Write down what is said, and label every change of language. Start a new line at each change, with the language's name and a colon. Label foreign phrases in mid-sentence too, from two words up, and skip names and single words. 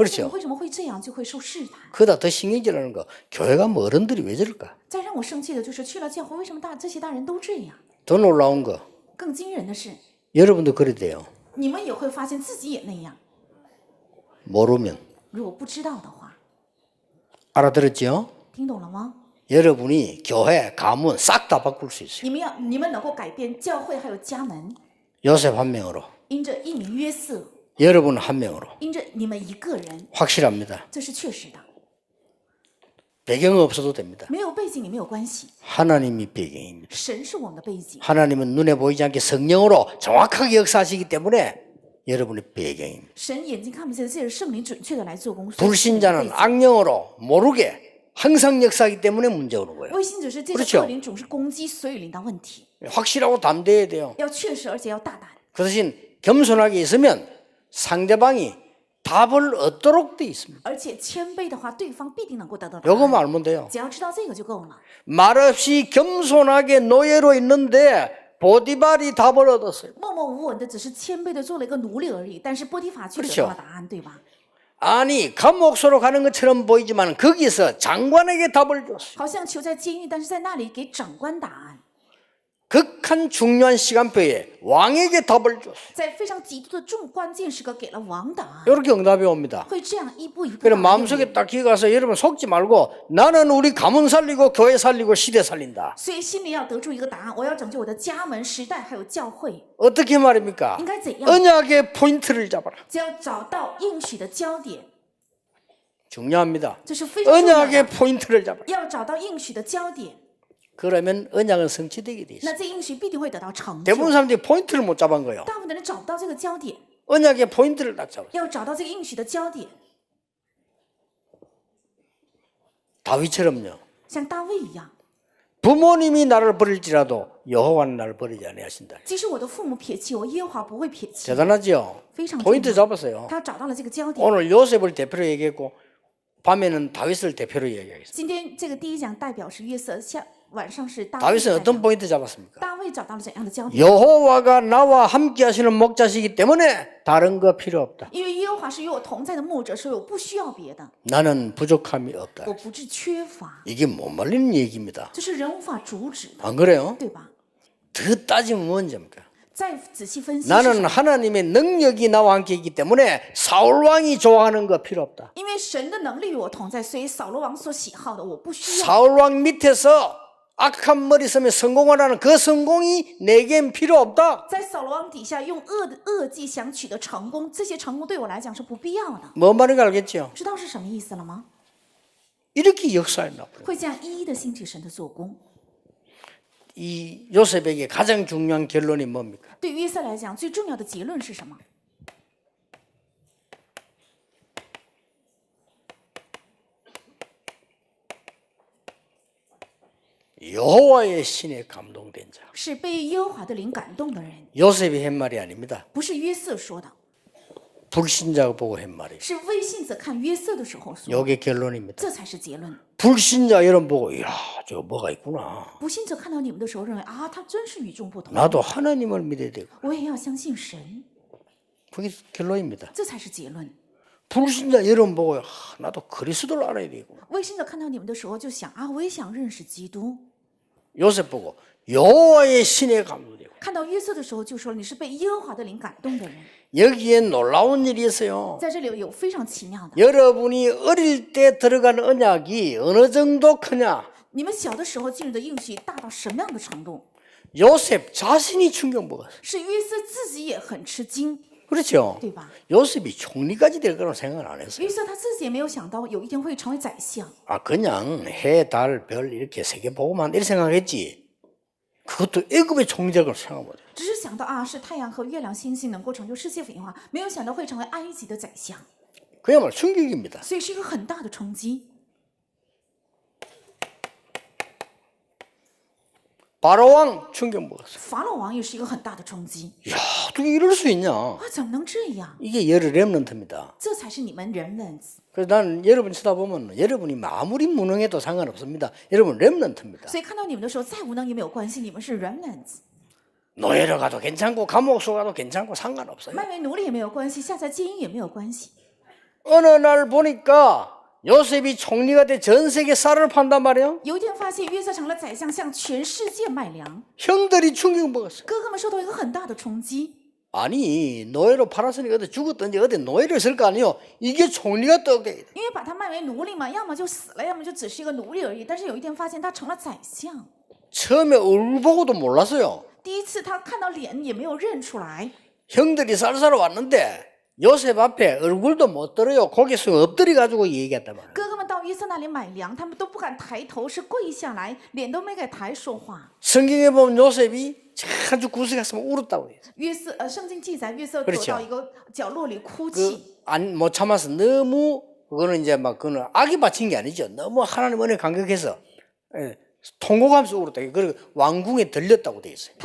Korean: 그렇죠
Chinese: 父母为什么会这样，就会受试探。
Korean: 그보다 더 신경질하는 거, 교회 가면 어른들이 왜 저럴까?
Chinese: 再让我生气的就是去了教会，为什么这些大人都这样？
Korean: 더 놀라운 거,
Chinese: 更惊人的是，
Korean: 여러분도 그래야 돼요.
Chinese: 你们也会发现自己也那样。
Korean: 모르면.
Chinese: 如果不知道的话，
Korean: 알아들었죠?
Chinese: 听懂了吗？
Korean: 여러분이 교회, 가문 싹 다 바꿀 수 있어요.
Chinese: 你们能够改变教会还有家门，
Korean: 요셉 한 명으로,
Chinese: 因着一名约瑟，
Korean: 여러분 한 명으로.
Chinese: 因着你们一个人，
Korean: 확실합니다.
Chinese: 这是确实的。
Korean: 배경 없어도 됩니다.
Chinese: 没有背景也没有关系，
Korean: 하나님이 배경입니다.
Chinese: 神是我们的背景，
Korean: 하나님은 눈에 보이지 않게 성령으로 정확하게 역사하시기 때문에 여러분의 배경입니다.
Chinese: 神眼睛看不见，这是圣灵准确的来做工。
Korean: 불신자는 악령으로 모르게 항상 역사하기 때문에 문제 오는 거예요.
Chinese: 未信者是这个
Korean: 그렇죠
Chinese: 恶灵总是攻击，所以领导问题。
Korean: 확실하고 담대해야 돼요.
Chinese: 要确实，而且要大胆，
Korean: 그 대신 겸손하게 있으면 상대방이 답을 얻도록 돼 있습니다.
Chinese: 而且谦卑的话，对方必定能够得到答
Korean: 요거만
Chinese: 案。
Korean: 알면 돼요.
Chinese: 只要知道这个就够了。
Korean: 말없이 겸손하게 노예로 있는데 보디발이 답을 얻었어요.
Chinese: 默默无闻的，只是谦卑的做了一个奴隶而已，但是波提法却得
Korean: 그렇죠
Chinese: 到了答案，对吧？
Korean: 아니 감옥소로 가는 것처럼 보이지만 거기서 장관에게 답을 줬어요.
Chinese: 好像囚在监狱，但是在那里给长官答案，
Korean: 극한 중요한 시간표에 왕에게 답을 줬어요.
Chinese: 在非常极度的关键时刻给了王答案，
Korean: 이렇게 응답이 옵니다.
Chinese: 会这样一步一步
Korean: 그럼
Chinese: 答应
Korean: 마음속에 딱 기가서 여러분 속지 말고 나는 우리 가문 살리고 교회 살리고 시대 살린다.
Chinese: 所以心里要得出一个答案：我要拯救我的家门、时代还有教会。
Korean: 어떻게 말입니까?
Chinese: 应该怎样？
Korean: 언약의 포인트를 잡아라.
Chinese: 只要找到应许的焦点，
Korean: 중요합니다.
Chinese: 这是非常重要
Korean: 언약의
Chinese: 的。
Korean: 포인트를 잡아라.
Chinese: 要找到应许的焦点，
Korean: 그러면 언약은 성취되게 돼 있어요.
Chinese: 那这应许必定会得到成就。
Korean: 대부분 사람들이 포인트를 못 잡은 거예요.
Chinese: 大部分的人找不到这个焦点，
Korean: 언약의 포인트를 딱 잡아요.
Chinese: 要找到这个应许的焦点，
Korean: 다윗처럼요.
Chinese: 像大卫一样。
Korean: 부모님이 나를 버릴지라도 여호와는 나를 버리지 아니하신다.
Chinese: 即使我的父母撇弃我，耶和华不会撇弃。
Korean: 대단하죠?
Chinese: 非常重
Korean: 포인트
Chinese: 要。
Korean: 잡았어요.
Chinese: 他找到了这个焦点。
Korean: 오늘 요셉을 대표로 얘기했고 밤에는 다윗을 대표로 이야기하겠습니다.
Chinese: 今天这个第一讲代表是约瑟，晚上是大卫
Korean: 다윗은
Chinese: 代
Korean: 어떤
Chinese: 表。
Korean: 포인트 잡았습니까?
Chinese: 大卫找到了怎样的焦点？
Korean: 여호와가 나와 함께 하시는 목자시기 때문에 다른 거 필요 없다.
Chinese: 因为耶和华是与我同在的牧者，所以我不需要别的，
Korean: 나는 부족함이 없다.
Chinese: 我不致缺乏。
Korean: 이게 못 말리는 얘기입니다.
Chinese: 这是人无法阻止的，
Korean: 안 그래요?
Chinese: 对吧？
Korean: 더 따지면 뭔지입니까?
Chinese: 再仔细分析是什
Korean: 나는
Chinese: 么，
Korean: 하나님의 능력이 나와 함께 있기 때문에 사울 왕이 좋아하는 거 필요 없다.
Chinese: 因为神的能力与我同在，所以扫罗王所喜好的我不需要。
Korean: 사울 왕 밑에서 악한 머리 쓰며 성공을 하는 그 성공이 내겐 필요 없다.
Chinese: 在扫罗王底下用恶计想取得成功，这些成功对我来讲是不必要的。
Korean: 뭔 말인가 알겠죠?
Chinese: 知道是什么意思了吗？
Korean: 이렇게 역사했나 봐요.
Chinese: 会这样一一的兴起神的做工。
Korean: 이 요셉에게 가장 중요한 결론이 뭡니까?
Chinese: 对于约瑟来讲，最重要的结论是什么？
Korean: 여호와의 신에 감동된 자.
Chinese: 是被耶和华的灵感动的人，
Korean: 요셉이 한 말이 아닙니다.
Chinese: 不是约瑟说的，
Korean: 불신자가 보고 한 말이에요.
Chinese: 是未信者看约瑟的时候说的，
Korean: 이게 결론입니다.
Chinese: 这才是结论。
Korean: 불신자 여러분 보고 이야 저거 뭐가 있구나.
Chinese: 不信者看到你们的时候，认为啊，他真是与众不同，
Korean: 나도 하나님을 믿어야 되고.
Chinese: 我也要相信神，
Korean: 그게 결론입니다.
Chinese: 这才是结论。
Korean: 불신자 여러분 보고 나도 그리스도를 알아야 되고.
Chinese: 未信者看到你们的时候，就想啊，我也想认识基督。
Korean: 요셉 보고 여호와의 신에 감동되고.
Chinese: 看到约瑟的时候，就说你是被耶和华的灵感动的人。
Korean: 여기에 놀라운 일이 있어요.
Chinese: 在这里有非常奇妙的，
Korean: 여러분이 어릴 때 들어간 언약이 어느 정도 크냐?
Chinese: 你们小的时候进入的应许大到什么样的程度？
Korean: 요셉 자신이 충격 먹었어요.
Chinese: 是约瑟自己也很吃惊，
Korean: 그렇죠?
Chinese: 对吧？
Korean: 요셉이 총리까지 될 거라고 생각을 안 했어요.
Chinese: 约瑟他自己也没有想到有一天会成为宰相，
Korean: 아 그냥 해, 달, 별 이렇게 세 개 보고만 이렇게 생각했지. 그것도 애굽의 총리될 걸 생각 못해.
Chinese: 只是想到啊，是太阳和月亮、星星能够成就世界文化，没有想到会成为埃及的宰相，
Korean: 그야말로 충격입니다.
Chinese: 所以是一个很大的冲击。
Korean: 바로 왕 충격 먹었어.
Chinese: 法老王也是一个很大的冲击，
Korean: 야, 어떻게 이럴 수 있냐?
Chinese: 啊，怎么能这样？
Korean: 이게 여러 렘넌트입니다.
Chinese: 这才是你们人们。
Korean: 그래서 나는 여러분 쳐다보면 여러분이 아무리 무능해도 상관없습니다. 여러분 렘넌트입니다.
Chinese: 所以看到你们的时候，再无能也没有关系，你们是 remnants。
Korean: 노예로 가도 괜찮고 감옥 속 가도 괜찮고 상관없어요.
Chinese: 卖为奴隶也没有关系，下在监狱也没有关系。
Korean: 어느 날 보니까 요셉이 총리가 돼 전 세계 쌀을 판단 말이에요.
Chinese: 有一天发现约瑟成了宰相，向全世界卖粮，
Korean: 형들이 충격 먹었어요.
Chinese: 哥哥们受到一个很大的冲击。
Korean: 아니 노예로 팔았으니까 어디 죽었든지 어디 노예를 쓸 거 아니에요. 이게 총리가 떠게.
Chinese: 因为把他卖为奴隶嘛，要么就死了，要么就只是一个奴隶而已。但是有一天发现他成了宰相，
Korean: 처음에 얼굴 보고도 몰랐어요.
Chinese: 第一次他看到脸也没有认出来。
Korean: 형들이 쌀 사러 왔는데 요셉 앞에 얼굴도 못 들어요. 고개 숙여 엎드려 가지고 얘기했단 말이에요.
Chinese: 哥哥们到约瑟那里买粮，他们都不敢抬头，是跪下来，脸都没敢抬说话。
Korean: 성경에 보면 요셉이 아주 구석에서 울었다고 해요.
Chinese: 圣经记载约瑟
Korean: 그렇죠
Chinese: 躲到一个角落里哭泣。
Korean: 못 참아서 너무 그거는 이제 막 그거는 악이 바친 게 아니죠. 너무 하나님 은혜 감격해서 통곡하면서 울었다. 그리고 왕궁에 들렸다고 돼 있어요.